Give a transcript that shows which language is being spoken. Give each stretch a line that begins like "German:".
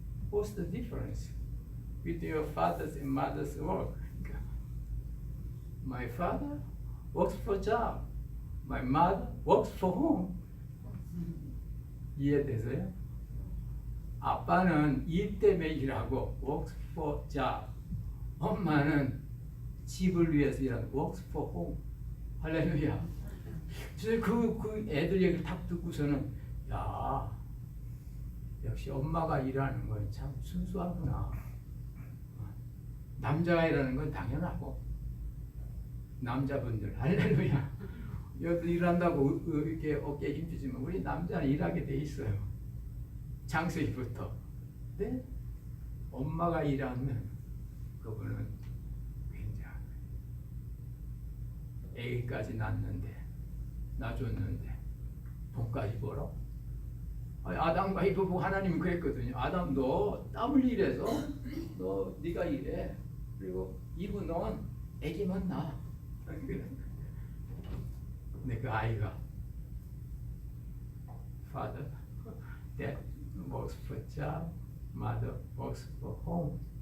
English: What's the difference with your father's and mother's work?
Korean: 그러니까
English: my father works for job, my mother works for home.
Korean: 이해되세요? 아빠는 일 때문에 일하고
English: works for job.
Korean: 엄마는 집을 위해서 일하는
English: works for home.
Korean: 할렐루야. 그 애들 얘기를 딱 듣고서는 야 역시 엄마가 일하는 건 참 순수하구나. 남자애라는 건 당연하고 남자분들 할렐루야 여기 일한다고 이렇게 어깨에 힘주지만 우리 남자는 일하게 돼 있어요. 장세기부터. 근데 엄마가 일하면 그분은 굉장한 거예요. 애기까지 낳는데 낳아줬는데 돈까지 벌어? 아담과 이브 보고 하나님이 그랬거든요. 아담 너 땀을 일해서 너 네가 일해. 그리고 이브 넌 애기만 낳아. 근데 그 아이가
English: Father, Dad works for job, Mother works for home.